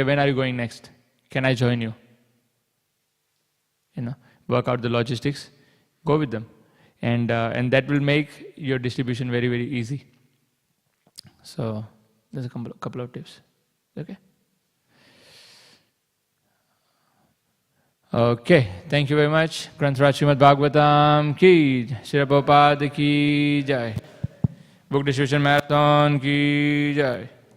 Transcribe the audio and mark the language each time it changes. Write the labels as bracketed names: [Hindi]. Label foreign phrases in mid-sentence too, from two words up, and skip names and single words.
[English] When are you going next? Can I join you? Work out the logistics. Go with them. And that will make your distribution very, very easy. So there's a couple of tips. Okay? Okay, thank you very much. [Hindi] Śrīmad Bhāgavatam ki, Śrīla Prabhupada ki jai. [English] Book distribution marathon [Hindi] ki jai.